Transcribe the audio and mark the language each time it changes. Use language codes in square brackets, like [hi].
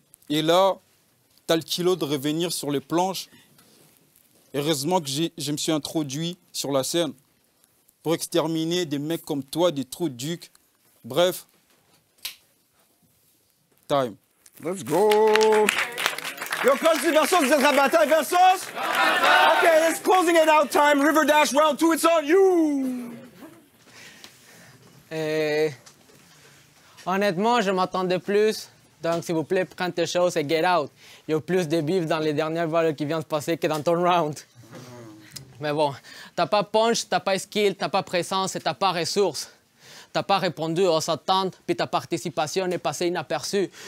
[fr] Et là, t'as le kilo de revenir sur les planches. Heureusement que je me suis introduit sur la scène pour exterminer des mecs comme toi, des trous ducs, Bref. [en] Time. Let's go. [fr] Yo, Coach Versus, vous êtes Rabataille Versus? [en] Okay, it's closing it out time. River Dash round 2, it's on you. [fr] Honnêtement, je m'attendais plus. Donc, s'il vous plaît, prends tes choses et [en] get out. [fr] Il y a plus de bif dans les dernières balles qui viennent de se passer que dans ton round. Mais bon, t'as pas punch, t'as pas skill, t'as pas présence et t'as pas ressources. T'as pas répondu aux attentes, puis ta participation est passée inaperçue.